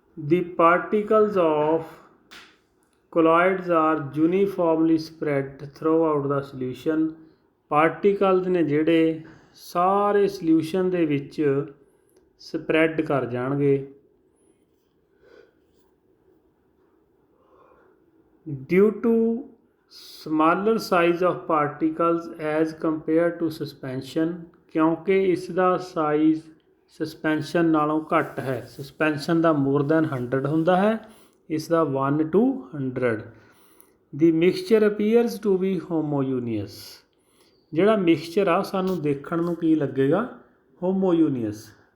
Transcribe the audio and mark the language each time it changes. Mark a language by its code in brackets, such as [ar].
[en] The particles of colloids are uniformly spread throughout the solution। [pa] Particles ਨੇ ਜਿਹੜੇ ਸਾਰੇ solution ਦੇ ਵਿੱਚ ਸਪਰੈਡ ਕਰ ਜਾਣਗੇ। [en] due to smaller size of particles as compared to suspension। [pa] ਕਿਉਂਕਿ ਇਸ ਦਾ ਸਾਈਜ਼ ਸਸਪੈਂਸ਼ਨ ਨਾਲੋਂ ਘੱਟ ਹੈ। ਸਸਪੈਂਸ਼ਨ ਦਾ ਮੋਰ ਦੈਨ 100 ਹੁੰਦਾ ਹੈ, ਇਸ ਦਾ 1 to 100। [en] The mixture appears to be homogeneous. [pa] ਜਿਹੜਾ ਮਿਕਸਚਰ ਆ ਸਾਨੂੰ ਦੇਖਣ ਨੂੰ ਕੀ ਲੱਗੇਗਾ? ਹੋਮੋਯੂਨੀਅਸ।